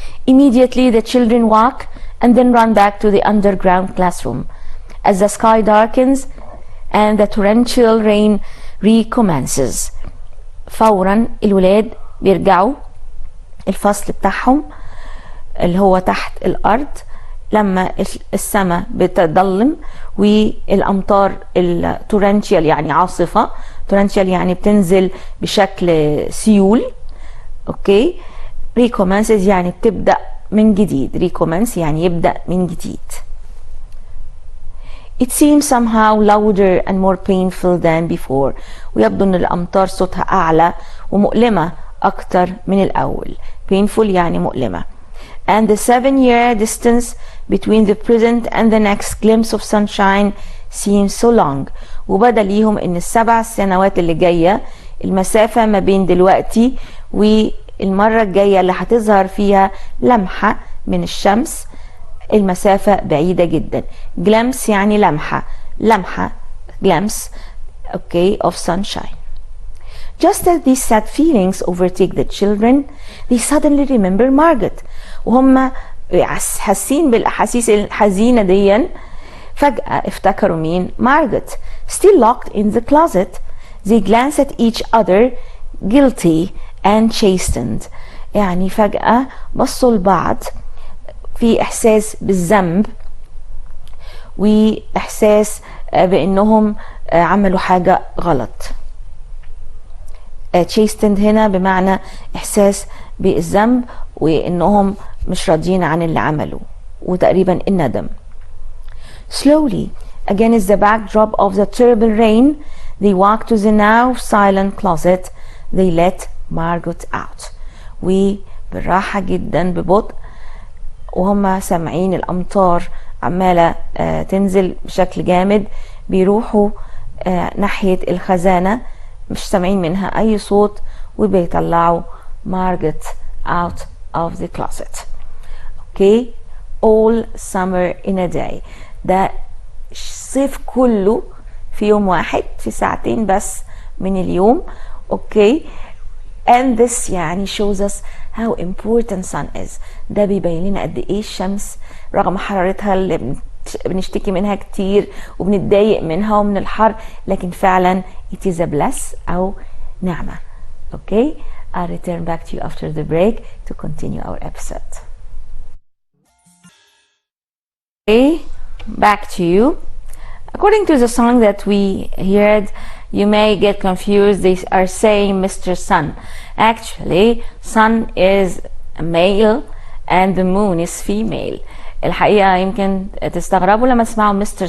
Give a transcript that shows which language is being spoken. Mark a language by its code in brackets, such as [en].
[en] Immediately the children walk and then run back to the underground classroom as the sky darkens and the torrential rain recommences. [ar] فورا الولاد بيرجعوا الفصل بتاعهم اللي هو تحت الأرض لما السماء بتضلم والأمطار التورنشيال يعني عاصفة. تورنشيال يعني بتنزل بشكل سيول. اوكي. recommences يعني بتبدأ من جديد. recommence يعني يبدأ من جديد. [en] It seems somehow louder and more painful than before. [ar] ويبدو ان الأمطار صوتها أعلى ومؤلمة أكتر من الأول. painful يعني مؤلمة. [en] And the 7-year distance between the present and the next glimpse of sunshine seems so long. [ar] وبدا ليهم ان ال7 سنوات اللي جاية المسافة ما بين دلوقتي والمرة الجاية اللي هتظهر فيها لمحة من الشمس المسافة بعيدة جدا. [en] glimpse [ar] يعني لمحة [en] glimpse okay of sunshine. Just as these sad feelings overtake the children, they suddenly remember Margaret. [ar] وهم حاسين بالأحاسيس الحزينة ديا فجأة افتكروا مين؟ Margaret. [en] Still locked in the closet, they glance at each other, guilty and chastened. [ar] يعني فجأة بصوا لبعض في إحساس بالذنب وإحساس بأنهم عملوا حاجة غلط. chastened هنا بمعنى إحساس بالذنب وإنهم مش راضيين عن اللي عملوا وتقريبا الندم. [en] Slowly, against the backdrop of the terrible rain, they walk to the now silent closet. They let Margaret out. [ar] وبالراحة جدا ببطء وهم سامعين الأمطار عمالة تنزل بشكل جامد بيروحوا ناحية الخزانة مش سامعين منها أي صوت وبيطلعوا Margaret [en] out of the closet. Okay, all summer in a day. [ar] ده الصيف كله في يوم واحد في ساعتين بس من اليوم. [en] Okay, and this يعني shows us how important sun is. [ar] ده بيبين لنا قد ايه الشمس رغم حرارتها اللي بنشتكي منها كتير وبنتضايق منها ومن الحر، لكن فعلا [en] it is a bless [ar] أو نعمة. [en] Okay, I'll return back to you after the break to continue our episode. Okay, back to you. According to the song that we heard, you may get confused. They are saying Mr. Sun. Actually, sun is male and the moon is female. [ar] الحقيقة يمكن تستغربوا لما تسمعوا Mr.